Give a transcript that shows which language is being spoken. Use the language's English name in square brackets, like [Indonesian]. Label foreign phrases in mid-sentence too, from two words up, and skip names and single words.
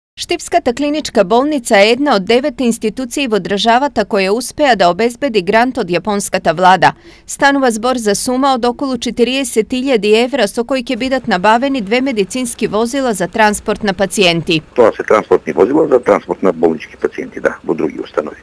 [Macedonian] Штипската клиничка болница је једна од 9 институциј во државата која успеа да обезбеди грант од јапонската влада. Станува збор за сума од околу 40.000 евра со кои ќе бидат набавени 2 медицински возила за транспорт на пациенти. Тоа се транспортни возила за транспорт на болнички пациенти, да, во други установи.